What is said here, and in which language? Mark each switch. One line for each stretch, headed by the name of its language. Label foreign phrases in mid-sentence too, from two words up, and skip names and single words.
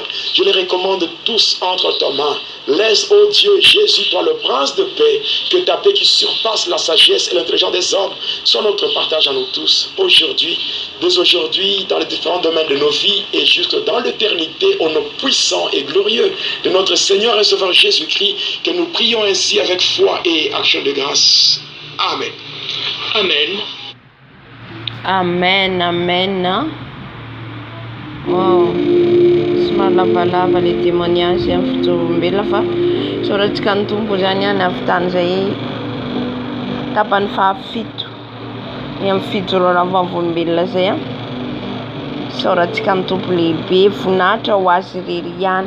French: Je les recommande tous entre tes mains. Laisse, oh Dieu, Jésus, toi le prince de paix, que ta paix qui surpasse la sagesse et l'intelligence des hommes soit notre partage à nous tous, aujourd'hui, dès aujourd'hui, dans les différents domaines de nos vies et jusque dans l'éternité, au nom puissant et glorieux de notre Seigneur et Sauveur Jésus-Christ, que nous prions ainsi avec foi et action de grâce. Amen. Amen. Amen, amen. Wow.
Malagasy: Somary lavalava
French: le témoignage
Malagasy: amin'ny fitorombelona fa soratsika ny tompo zany any avy tany zay tapany fahafito ny amin'ny fijoroana vavolombelona zay soratsika ny tompo lehibe voninahitra ho azy irery ihany.